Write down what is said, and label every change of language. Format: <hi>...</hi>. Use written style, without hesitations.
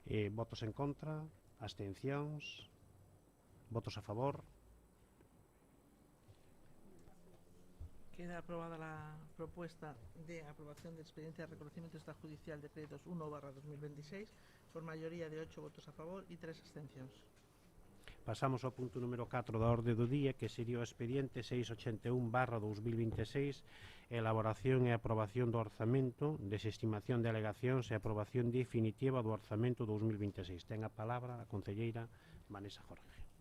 <gl>Votos en contra, abstencións, votos a favor.</gl> <es>Queda aprobada la propuesta de aprobación de expediente de reconocimiento extrajudicial de créditos 1/2026 por mayoría de 8 votos a favor y 3 abstencións.</es> <gl>Pasamos ao punto número 4 da orde do día, que sería o expediente 681/2026, elaboración e aprobación do orzamento, desestimación de alegacións e aprobación definitiva do orzamento 2026. Ten a palabra a concelleira Vanessa Jorge.</gl>